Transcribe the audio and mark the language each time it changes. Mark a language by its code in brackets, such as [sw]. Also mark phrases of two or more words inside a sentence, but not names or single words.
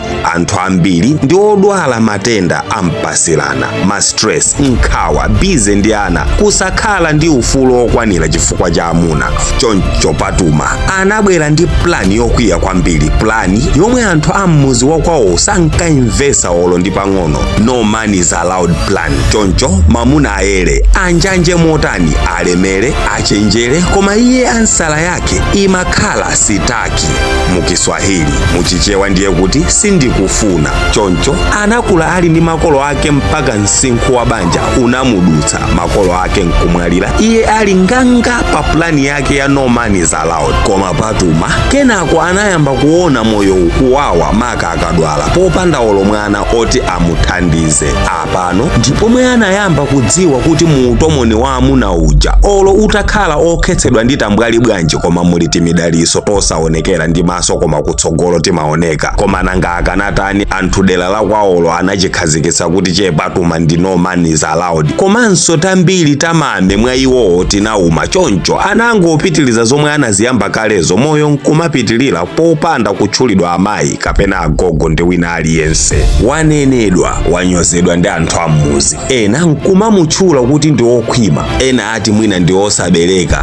[ny] Anthu ambiri ndi odwala matenda ampasilana, ma stress, nkhawa, bize ndi ana, kusakhala ndi ufulu okwanira chifukwa cha amuna. Choncho Patuma anabwera ndi plani yokwiya kwambiri, plani yomwe anthu ammuzi wakwawo sankayimvesa olo ndi pang'ono. [en] No man is allowed plan. [ny] Choncho mamuna ayere, anjanje motani, alemere, achenjere, koma iye ansala yake imakhala sitaki. Mukiswahili muchichewa ndiye kuti sindikufuna. Choncho anakula ali ndi makolo ake mpaka msinkhu wa banja unamudutsa, makolo ake nkumwalira, iye ali nganga pa plani yake ya [en] no man is allowed. [ny] Koma Patuma kenako anayamba kuona moyo ukuwawa maka akadwala popanda olo mwana oti amuthandize. Apano ndipo mwe anayamba kudziwa kuti muutomoni wa amuna uja olo utakhala okhetsedwa ndi tambwali bwanji koma muli timidaliso tosaonekera ndi maso koma kutsogolo timaoneka. Koma nanga akanatani anthu dera la kwaolo anachikhazikitsa kuti Patuma ndi [en] no man is allowed, [ny] komanso tambiri tamame mwa iwowo tinauma. Choncho anangopitiliza zomwe anaziyamba kalezo, moyo nkumapitilira popanda kutchulidwa amayi kapena agogo ndi wina aliyense. Wanenedwa, wanyozedwa ndi anthu ammuzi, ena nkumamutchula kuti ndi okhwima, ena ati mwina ndi osabereka.